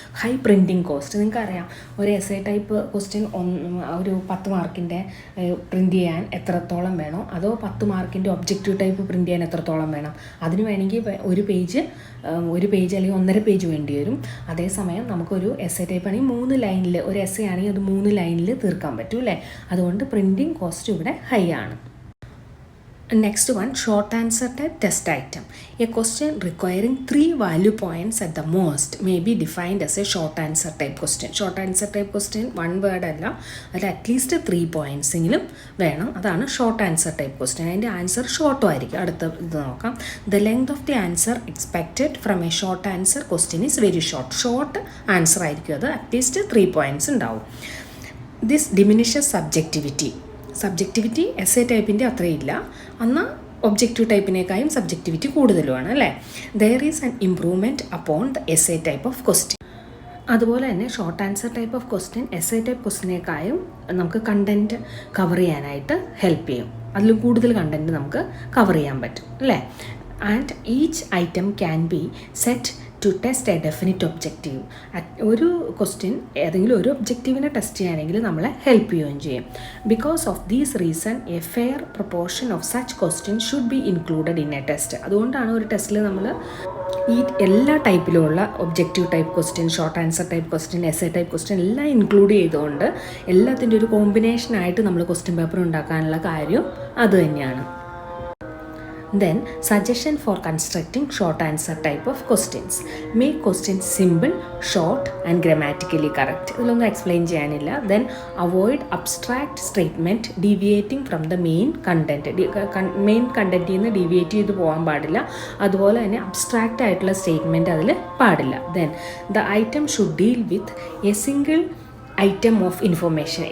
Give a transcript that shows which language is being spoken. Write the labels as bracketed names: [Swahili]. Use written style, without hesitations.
[Malayalam] High printing cost, നിങ്ങൾക്കറിയാം ഒരു essay type question ഒരു 10 മാർക്കിൻ്റെ പ്രിൻറ്റ് ചെയ്യാൻ എത്രത്തോളം വേണോ, അതോ 10 മാർക്കിൻ്റെ ഒബ്ജക്റ്റീവ് ടൈപ്പ് പ്രിൻറ്റ് ചെയ്യാൻ എത്രത്തോളം വേണം. അതിന് വേണമെങ്കിൽ ഒരു പേജ് അല്ലെങ്കിൽ 1.5 പേജ് വേണ്ടി വരും. അതേസമയം നമുക്കൊരു എസ്സേ ടൈപ്പ് ആണെങ്കിൽ 3 ലൈനിൽ, ഒരു എസ്സേ ആണെങ്കിൽ അത് 3 ലൈനിൽ തീർക്കാൻ പറ്റും അല്ലേ. അതുകൊണ്ട് പ്രിൻറ്റിംഗ് കോസ്റ്റ് ഇവിടെ ഹൈ ആണ്. [English] Next one, short answer type test item. A question requiring 3 value points at the most may be defined as a short answer type question. Short answer type question 1 word [Malayalam] അല്ല, അത് at least 3 points എങ്കിലും വേണം. അതാണ് short answer type question. അതിൻ്റെ answer ഷോർട്ടും ആയിരിക്കും. അടുത്ത ഇത് നോക്കാം. [English] The length of the answer expected from a short answer question is very short. [Malayalam] Short answer ആയിരിക്കും അത്, അറ്റ്ലീസ്റ്റ് 3 points ഉണ്ടാവും. [English] This diminishes [Malayalam] സബ്ജക്റ്റിവിറ്റി എസ്സേ ടൈപ്പിൻ്റെ അത്രയില്ല, എന്നാൽ ഒബ്ജക്റ്റീവ് ടൈപ്പിനേക്കാളും സബ്ജക്റ്റിവിറ്റി കൂടുതലുമാണ് അല്ലേ. [English] There is an improvement upon the essay type of question. [Malayalam] അതുപോലെ തന്നെ short answer type of question essay type ക്വസ്റ്റ്യനേക്കാളും നമുക്ക് content cover ചെയ്യാനായിട്ട് help ചെയ്യും. അതിൽ കൂടുതൽ കണ്ടൻറ്റ് നമുക്ക് കവർ ചെയ്യാൻ പറ്റും അല്ലേ. [English] And each item can be set to test a definite objective. [Malayalam] ഒരു ക്വസ്റ്റ്യൻ ഏതെങ്കിലും ഒരു ഒബ്ജക്റ്റീവിനെ ടെസ്റ്റ് ചെയ്യാനെങ്കിൽ നമ്മളെ ഹെൽപ്പ് ചെയ്യുകയും ചെയ്യും. [English] Because of these reason a fair proportion of such question should be included in a test. [Malayalam] അതുകൊണ്ടാണ് ഒരു ടെസ്റ്റിൽ നമ്മൾ ഈ എല്ലാ ടൈപ്പിലുമുള്ള objective type question, short answer type question, essay type question എല്ലാം ഇൻക്ലൂഡ് ചെയ്തുകൊണ്ട് എല്ലാത്തിൻ്റെ ഒരു കോമ്പിനേഷനായിട്ട് നമ്മൾ ക്വസ്റ്റ്യൻ പേപ്പർ ഉണ്ടാക്കാനുള്ള കാര്യം അത് തന്നെയാണ്. [English] Then, suggestion for constructing short answer type of questions. Make questions simple, short and grammatically correct. [Malayalam] ഇതിലൊന്നും എക്സ്പ്ലെയിൻ ചെയ്യാനില്ല. [English] Then, avoid abstract statement deviating from the main content. [Malayalam] Main കണ്ടൻറ്റിൽ നിന്ന് ഡീവിയേറ്റ് ചെയ്ത് പോകാൻ പാടില്ല. അതുപോലെ തന്നെ അബ്സ്ട്രാക്റ്റ് ആയിട്ടുള്ള സ്റ്റേറ്റ്മെൻറ്റ് അതിൽ പാടില്ല. [English] Then, the item should deal with a single item of information.